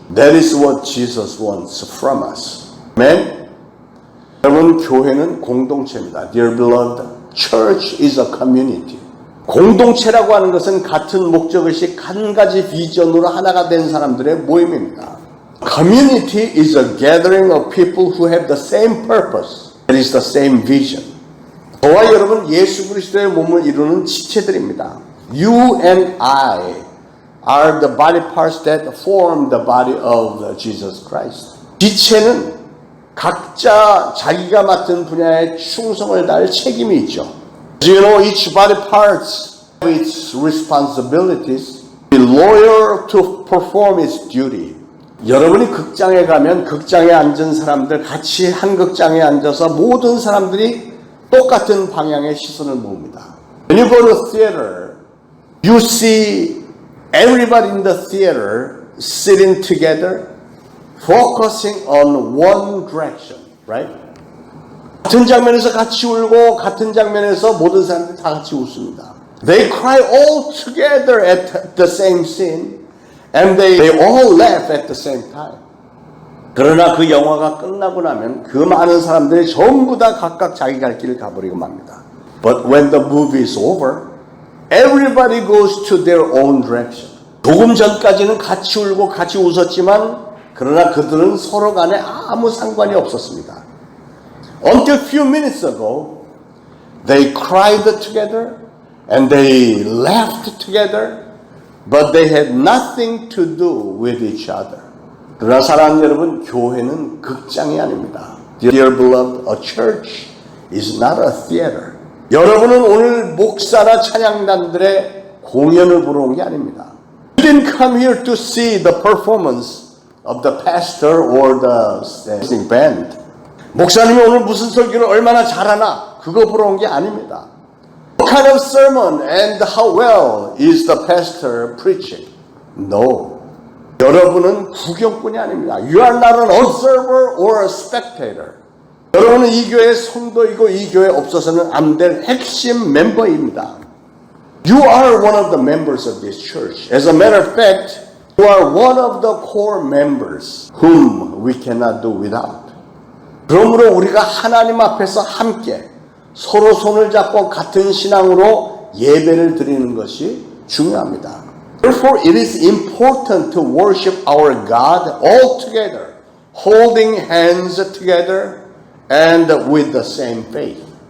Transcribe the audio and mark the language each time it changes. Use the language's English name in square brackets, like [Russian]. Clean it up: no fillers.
[English] That is what Jesus wants from us. Amen? [Korean] 여러분, 교회는 공동체입니다. [English] Dear beloved, church is a community. [Korean] 공동체라고 하는 것은 같은 목적의식, 한 가지 비전으로 하나가 된 사람들의 모임입니다. [English] Community is a gathering of people who have the same purpose. That is the same vision. [Korean] 저와 여러분 예수 그리스도의 몸을 이루는 지체들입니다. [English] You and I are the body parts that form the body of Jesus Christ. [Korean] 지체는 각자 자기가 맡은 분야에 충성을 다할 책임이 있죠. [English] You know, each body parts have its responsibilities. Be loyal to perform its duty. [Korean] 여러분이 극장에 가면 극장에 앉은 사람들 같이 한 극장에 앉아서 모든 사람들이 똑같은 방향의 시선을 모읍니다. [English] When you go to theater, you see everybody in the theater sitting together, focusing on one direction, right? [Korean] 같은 장면에서 같이 울고 같은 장면에서 모든 사람들이 다 같이 웃습니다. [English] They cry all together at the same scene and they all laugh at the same time. [Korean] 그러나 그 영화가 끝나고 나면 그 많은 사람들이 전부 다 각각 자기 갈 길을 가버리고 맙니다. [English] But when the movie is over, everybody goes to their own direction. [Korean] 조금 전까지는 같이 울고 같이 웃었지만 그러나 그들은 서로 간에 아무 상관이 없었습니다. [English] Until a few minutes ago, they cried together and they laughed together, but they had nothing to do with each other. [Korean] 그러나 사랑하는 여러분, 교회는 극장이 아닙니다. [English] Dear beloved, a church is not a theater. [Korean] 여러분은 오늘 목사나 찬양단들의 공연을 보러 온 게 아닙니다. [English] You didn't come here to see the performance of the pastor or the singing band. [Korean] 목사님이 오늘 무슨 설교를 얼마나 잘하나 그거 보러 온 게 아닙니다. [English] What kind of sermon and how well is the pastor preaching? No. [Korean] 여러분은 구경꾼이 아닙니다. [English] You are not an observer or a spectator. [Korean] 여러분은 이 교회의 성도이고 이 교회에 없어서는 안 될 핵심 멤버입니다. [English] You are one of the members of this church. As a matter of fact, you are one of the core members whom we cannot do without. [Korean] 그러므로 우리가 하나님 앞에서 함께 서로 손을 잡고 같은 신앙으로 예배를 드리는 것이 중요합니다. [English] Therefore, it is important to worship our God all together, holding hands together and with the same faith.